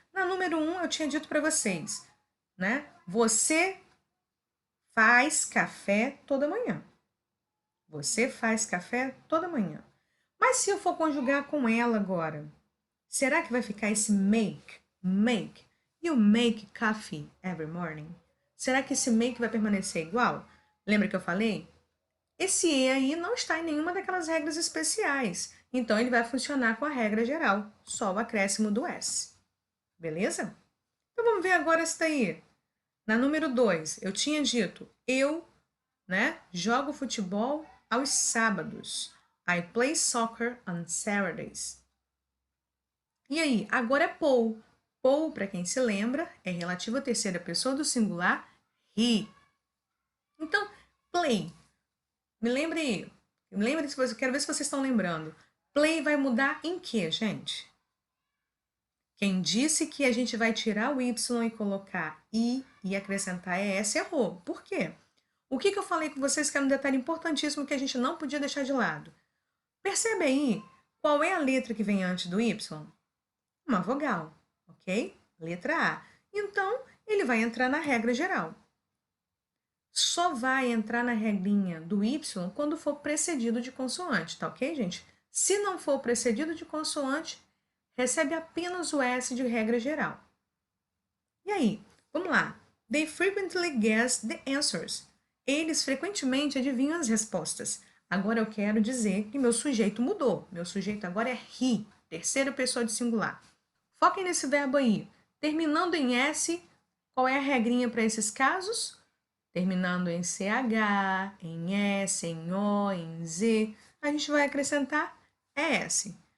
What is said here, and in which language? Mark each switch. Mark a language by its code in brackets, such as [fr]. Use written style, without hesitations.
[pt] Na número 1, eu tinha dito para vocês, né? Você faz café toda manhã. Você faz café toda manhã. Mas se eu for conjugar com ela agora, será que vai ficar esse make? [en] Make. You make coffee every morning. [pt] Será que esse make vai permanecer igual? Lembra que eu falei? Esse E aí não está em nenhuma daquelas regras especiais. Então, ele vai funcionar com a regra geral, só o acréscimo do S. Beleza? Então, vamos ver agora essa daí. Na número 2, eu tinha dito, eu, né, jogo futebol aos sábados. [en] I play soccer on Saturdays. [pt] E aí, agora é Paul. Paul, para quem se lembra, é relativo à terceira pessoa do singular, he. Então, play. Quero ver se vocês estão lembrando. Play vai mudar em quê, gente? Quem disse que a gente vai tirar o Y e colocar I e acrescentar ES errou. Por quê? O que eu falei com vocês que era um detalhe importantíssimo que a gente não podia deixar de lado? Percebe aí qual é a letra que vem antes do Y? Uma vogal, ok? Letra A. Então, ele vai entrar na regra geral. Só vai entrar na regrinha do Y quando for precedido de consoante, tá ok, gente? Se não for precedido de consoante, recebe apenas o S de regra geral. E aí, vamos lá. [en] They frequently guess the answers. [pt] Eles frequentemente adivinham as respostas. Agora eu quero dizer que meu sujeito mudou. Meu sujeito agora é he, terceira pessoa de singular. Foquem nesse verbo aí. Terminando em S, qual é a regrinha para esses casos? Terminando em CH, em S, em O, em Z, a gente vai acrescentar ES.